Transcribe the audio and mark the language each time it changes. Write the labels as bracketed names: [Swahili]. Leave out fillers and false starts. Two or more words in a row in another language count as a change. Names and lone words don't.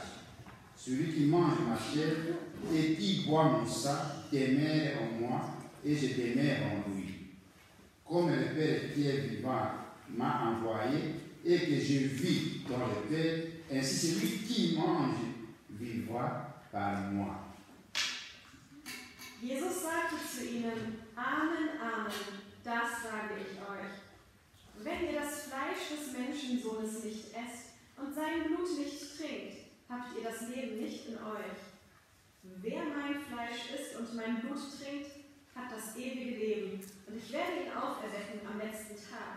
[French] Celui qui mange ma chair et qui boit mon sang demeure en moi, et je demeure en lui. Comme le Père qui est vivant m'a envoyé, et que je vis dans le Père, ainsi celui qui mange vivra par moi. [German] Jesus sagte zu ihnen, Amen, Amen, das sage ich euch. Wenn ihr das Fleisch des Menschensohnes nicht esst sein Blut nicht trinkt, habt ihr das Leben nicht in euch. Wer mein Fleisch isst und mein Blut trinkt, hat das ewige Leben, und ich werde ihn auferwecken am letzten Tag.